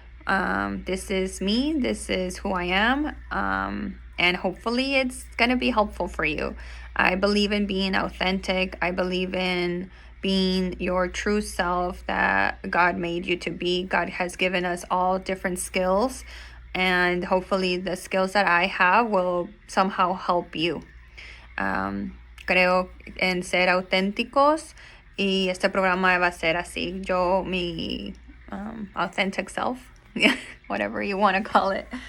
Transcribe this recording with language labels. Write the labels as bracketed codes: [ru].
[en] This is me. This is who I am. And hopefully it's going to be helpful for you. I believe in being authentic. I believe in being your true self that God made you to be. God has given us all different skills, and hopefully the skills that I have will somehow help you. [es] Creo en ser auténticos, y este programa va a ser así. Yo, mi [en] authentic self, whatever you want to call it.